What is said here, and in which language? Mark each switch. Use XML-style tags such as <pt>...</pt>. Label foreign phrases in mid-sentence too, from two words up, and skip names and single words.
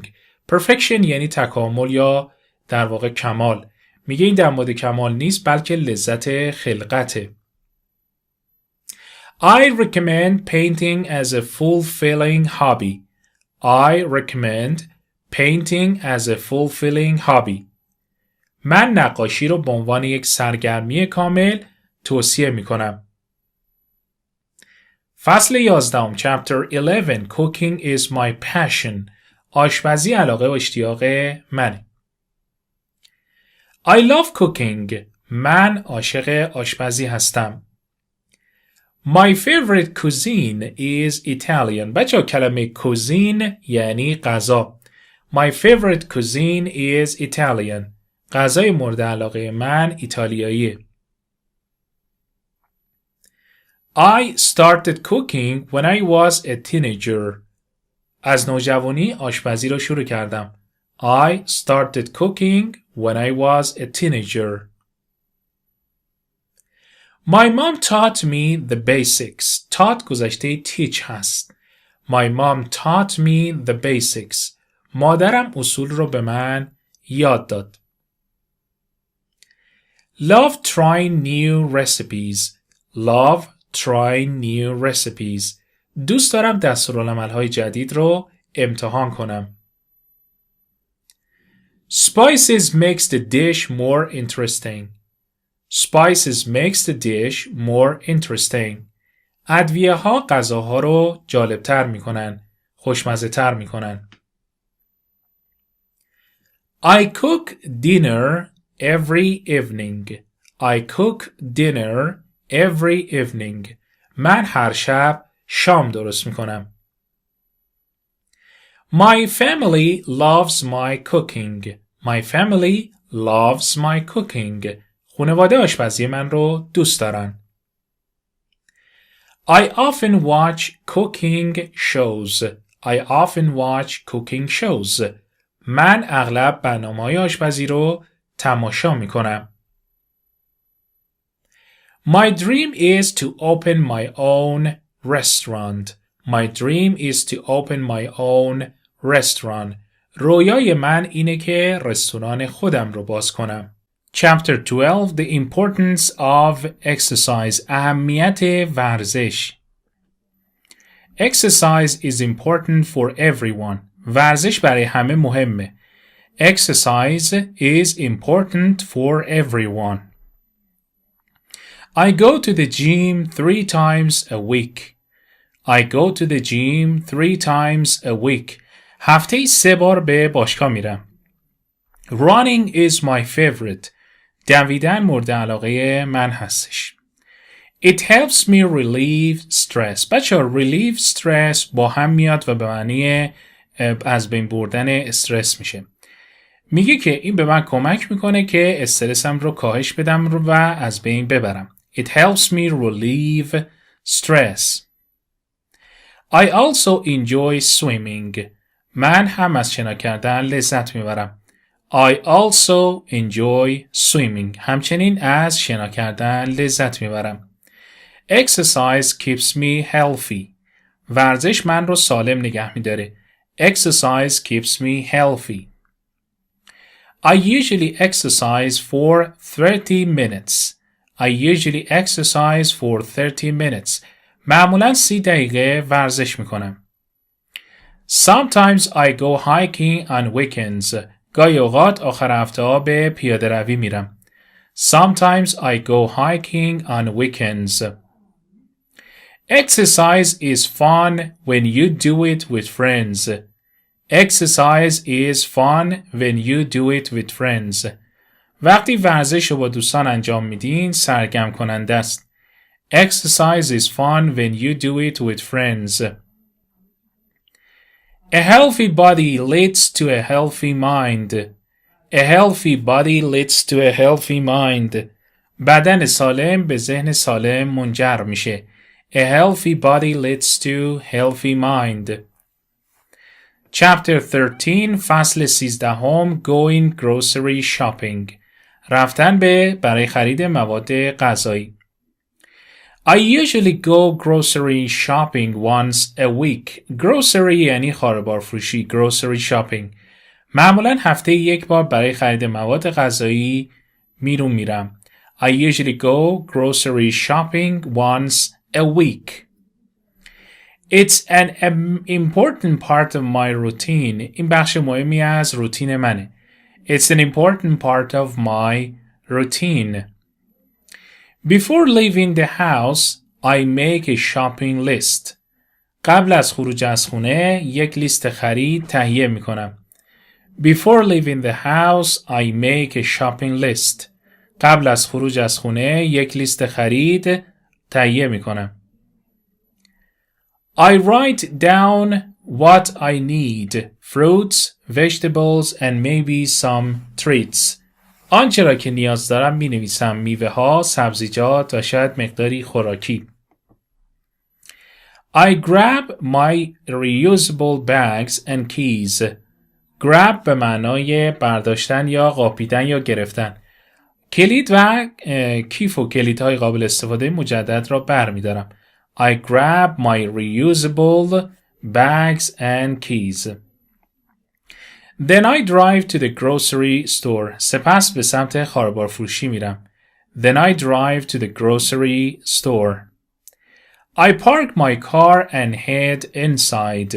<fa>Perfection یعنی تکامل یا در واقع کمال. میگه این در مورد کمال نیست بلکه لذت خلقته.</fa> <en>I recommend painting as a fulfilling hobby. I recommend painting as a fulfilling hobby.</en> <fa>من نقاشی رو به عنوان یک سرگرمی کامل توصیه می کنم.</fa> <en>فصل 11 Chapter 11 Cooking is my passion.</en> <fa>آشپزی علاقه و اشتیاق منه.</fa> <en>I love cooking.</en> <fa>من عاشق آشپزی هستم.</fa> <en>My favorite cuisine is Italian.</en> <fa>بچه کلمه cuisine یعنی غذا.</fa> <en>My favorite cuisine is Italian.</en> <fa>غذای مورد علاقه من ایتالیاییه.</fa> <en>I started cooking when I was a teenager.</en> <fa>از نوجوانی آشپزی را شروع کردم.</fa> <en>I started cooking when I was a teenager. My mom taught me the basics.</en> <fa>Taught گذشته teach هست.</fa> <en>My mom taught me the basics.</en> <fa>مادرم اصول رو به من یاد داد.</fa> <en>Love trying new recipes. Love trying new recipes.</en> <fa>دوست دارم دستورالعمل‌های جدید رو امتحان کنم.</fa> <en>Spices makes the dish more interesting. Spices makes the dish more interesting.</en> <fa>ادویه ها غذاها رو جالبتر میکنن، خوشمزه تر میکنن.</fa> <en>I cook dinner every evening. I cook dinner every evening.</en> <fa>من هر شب شام درست میکنم.</fa> <en>My family loves my cooking. My family loves my cooking.</en> <fa>خانواده آشپزی من رو دوست دارن.</fa> <en>I often watch cooking shows. I often watch cooking shows.</en> <fa>من اغلب برنامه‌های آشپزی رو تماشا میکنم.</fa> <en>My dream is to open my own restaurant. My dream is to open my own restaurant.</en> <fa>رویای من اینه که رستوران خودم رو باز کنم.</fa> <en>Chapter 12 The importance of exercise.</en> <fa>اهمیت ورزش.</fa> <en>Exercise is important for everyone.</en> <fa>ورزش برای همه مهمه.</fa> <en>Exercise is important for everyone. I go to the gym 3 times a week. I go to the gym 3 times a week.</en> <fa>هفته 3 بار به باشگاه میرم.</fa> <en>Running is my favorite.</en> <fa>دویدن مورد علاقه من هستش.</fa> <en>It helps me relieve stress.</en> <fa>بچه‌ها</fa> <en>relieve stress</en> <fa>با هم میاد و به معنی از بین بردن استرس میشه. میگه که این به من کمک میکنه که استرسم رو کاهش بدم و از بین ببرم.</fa> <en>It helps me relieve stress. I also enjoy swimming.</en> <fa>من هم از شنا کردن لذت میبرم.</fa> <en>I also enjoy swimming.</en> <fa>همچنین از شنا کردن لذت میبرم.</fa> <en>Exercise keeps me healthy.</en> <fa>ورزش من رو سالم نگه میداره.</fa> <en>Exercise keeps me healthy. I usually exercise for 30 minutes. I usually exercise for 30 minutes.</en> <fa>معمولاً 30 دقیقه ورزش میکنم.</fa> <en>Sometimes I go hiking on weekends.</en> <fa>گاهی اوقات آخر هفته ها به پیاده روی میرم.</fa> <en>Sometimes I go hiking on weekends. Exercise is fun when you do it with friends. Exercise is fun when you do it with friends.</en> <fa>وقتی ورزش رو با دوستان انجام میدین سرگرم کننده است.</fa> <en>Exercise is fun when you do it with friends. A healthy body leads to a healthy mind. A healthy body leads to a healthy mind.</en> <fa>بدن سالم به ذهن سالم منجر میشه.</fa> <en>A healthy body leads to healthy mind. Chapter 13 فصل 13 Going grocery shopping.</en> <fa>رفتن برای خرید مواد غذایی.</fa> <en>I usually go grocery shopping once a week.</en> <fa>Grocery یعنی خاربار فروشی.</fa> <en>Grocery shopping.</en> <fa>معمولاً هفته 1 بار برای خرید مواد غذایی میرم.</fa> <en>I usually go grocery shopping once a week. It's an important part of my routine.</en> <fa>این بخش مهمی از روتین منه.</fa> <en>It's an important part of my routine. Before leaving the house, I make a shopping list.</en> <fa>قبل از خروج از خونه یک لیست خرید تهیه می کنم.</fa> <en>Before leaving the house, I make a shopping list.</en> <fa>قبل از خروج از خونه یک لیست خرید تهیه می کنم.</fa> <en>I write down what I need. Fruits, vegetables and maybe some treats.</en> <fa>آنچه را که نیاز دارم می نویسم. میوه ها، سبزیجات و شاید مقداری خوراکی.</fa> <en>I grab my reusable bags and keys.</en> <fa>grab به معنای برداشتن یا قاپیدن یا گرفتن. کلید و کیف و کلیدهای قابل استفاده مجدد را برمی‌دارم.</fa> <en>I grab my reusable bags and keys. Then I drive to the grocery store.</en> <fa>سپس به سمت خاربار فروشی میرم.</fa> <en>Then I drive to the grocery store. I park my car and head inside.</en>